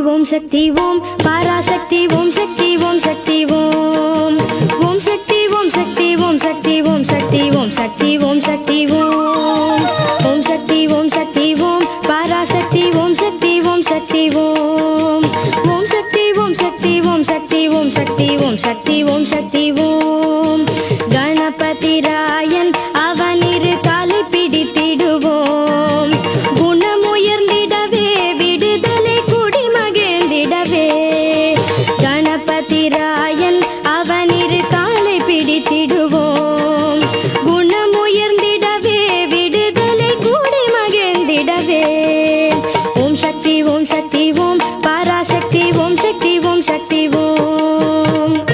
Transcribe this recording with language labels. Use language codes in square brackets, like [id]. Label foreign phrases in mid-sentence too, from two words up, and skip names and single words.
[sa] शक्ति ओम पराशक्ति ओम शक्ति ओम शक्ति ओम ओम शक्ति ओम शक्ति ओम शक्ति ओम शक्ति ओम शक्ति ओम शक्ति ओम ओम शक्ति ओम शक्ति ओम पराशक्ति ओम शक्ति ओम शक्ति ओम ओम शक्ति ओम शक्ति ओम शक्ति ओम शक्ति ओम शक्ति [ta] ஓம் சக்தி ஓம் கணபதி ராயன் அவனிரு காலை பிடித்திடுவோம் குணமுயர்ந்திடவே விடுதலை குடி மகிழ்ந்திடவே கணபதி ராயன் அவனிரு காலை பிடித்திடுவோம் குணமுயர்ந்திடவே விடுதலை குடி மகிழ்ந்திடவே ஓம் சக்தி ஓம் சக்தி ஓம் பராசக்தி ஓம் சக்தி ஓம் சக்தி ஓம்